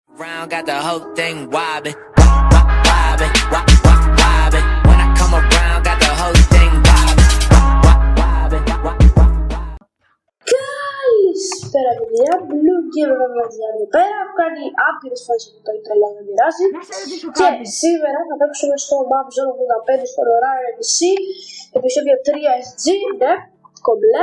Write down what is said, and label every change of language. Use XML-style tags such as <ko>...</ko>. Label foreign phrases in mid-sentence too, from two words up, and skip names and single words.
<en>around, got the whole thing wobbling, wobbling, wobbling. When I come around, got the whole thing wobbling, wobbling.</en> <el>Καλησπέρα παιδιά, Blue Gamer εδώ πέρα. Έχω κάνει άπειρες φορές που το ήθελα να μοιράσει. Και σήμερα θα παίξουμε στο Map Zone 85 στο Rare MC, επεισόδιο 3SG, ναι, κομπλέ.</el>